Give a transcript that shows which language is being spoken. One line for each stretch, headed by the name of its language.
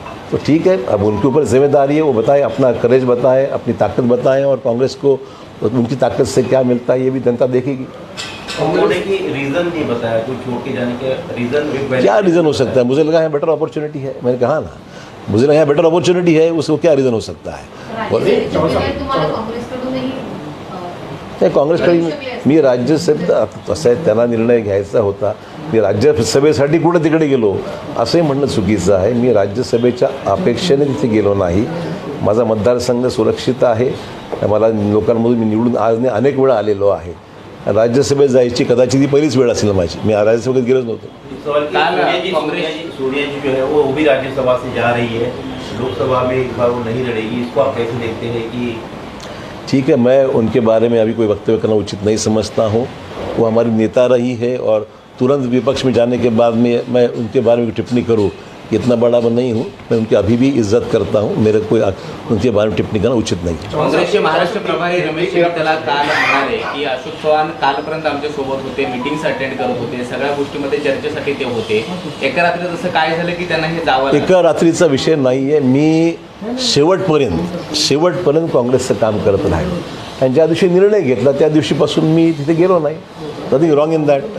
Hindi: तो ठीक है, अब उनके ऊपर जिम्मेदारी है, वो बताएं, अपना करेज बताएं, अपनी ताकत बताएं, और कांग्रेस को उनकी ताकत से क्या मिलता है ये भी जनता देखेगी. रीजन नहीं बताया, कोई छोड़ के जाने के रीजन. क्या रीज़न हो सकता है? मुझे लगा है बेटर अपॉर्चुनिटी है. मैंने कहा ना, मुझे लगा है बेटर अपॉर्चुनिटी है, उसको क्या रीज़न हो सकता है?
Marathi: नाही, काँग्रेसकडे मी राज्यसभेत असं आहे, त्यांना निर्णय घ्यायचा होता. मी राज्यसभेसाठी कुठं तिकडे गेलो असंही म्हणणं चुकीचं आहे. मी राज्यसभेच्या अपेक्षेने तिथे गेलो नाही. माझा मतदारसंघ सुरक्षित आहे. मला लोकांमधून मी निवडून आज नाही अनेक वेळा आलेलो आहे. राज्यसभेत जायची कदाचित ही पहिलीच वेळ असेल माझी. मी राज्यसभेत गेलोच नव्हतो.
Hindi: सोनिया जी जो है वो भी राज्यसभा से जा रही है, लोकसभा में इस बार वो नहीं लड़ेगी, इसको आप कैसे देखते हैं? कि ठीक है, मैं उनके बारे में अभी कोई वक्तव्य करना उचित नहीं समझता हूँ. वो हमारी नेता रही है, और तुरंत विपक्ष में जाने के बाद में मैं उनके बारे में टिप्पणी करूँ, इतना बड़ा मैं नहीं हूँ. मैं उनकी अभी भी इज्जत करता हूँ. मेरे कोई उनके बारे में टिप्पणी करना उचित नहीं.
Marathi: काँग्रेसचे महाराष्ट्र प्रभारी रमेश त्याला काल म्हणाले की अशोक चव्हाण कालपर्यंत आमच्या सोबत होते, मीटिंग्स अटेंड करत होते, सगळ्या गोष्टीमध्ये चर्चेसाठी ते होते. एका रात्री जसं काय झालं की त्यांना हे जावं लागलं. एका रात्रीचा विषय नाही आहे. मी शेवटपर्यंत काँग्रेसचं काम करत राहिलो, आणि ज्या दिवशी निर्णय घेतला त्या दिवशीपासून मी तिथे गेलो नाही.
English: Nothing wrong in that.